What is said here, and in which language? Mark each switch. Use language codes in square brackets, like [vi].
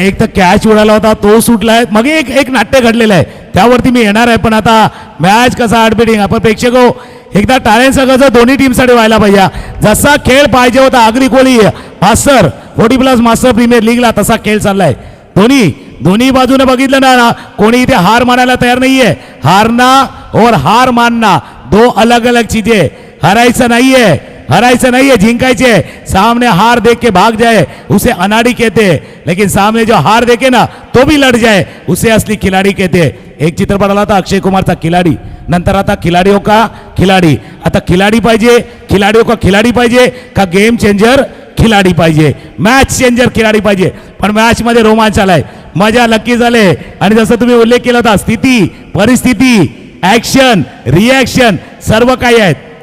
[mr] एक तर कॅच उडाला होता, तो सुटलाय. मग एक नाट्य घडलेलं आहे, त्यावरती मी येणार आहे. पण आता मॅच कसा आर्बिटिंग, आपण प्रेक्षक हो एकदा टाळ्यांचा गजर दोन्ही टीमसाठी व्हायला पाहिजे. जसा खेळ पाहिजे होता agree Kohli master 40+ master premier लीगला, तसा खेळ चाललाय. दोन्ही बाजूने बघितलं ना, कोणी इथे हार मानायला तयार नाहीये. [hi] हारना और हार मानना 2 अलग अलग चीजें. [mr] हरायचं नाहीये, जिंकायचे. [hi] सामने हार देख के भाग जाए उसे अनाड़ी कहते हैं, लेकिन सामने जो हार देखे ना तो भी लड़ जाए उसे असली खिलाड़ी कहते हैं. [mr] एक चित्रपट आला होता अक्षय कुमारचा खिलाडी. नंतर आता खिलाडियों का खिलाडी. आता खिलाडी पाहिजे, खिलाडियों का खिलाडी पाहिजे का गेम चेंजर खिलाडी पाहिजे, मॅच चेंजर खिलाडी पाहिजे. पण मॅच मध्ये रोमांच आलाय, मजा नक्की झाले. आणि जसं तुम्ही उल्लेख केला होता, स्थिती, परिस्थिती, ऍक्शन, रिॲक्शन सर्व काही आहेत.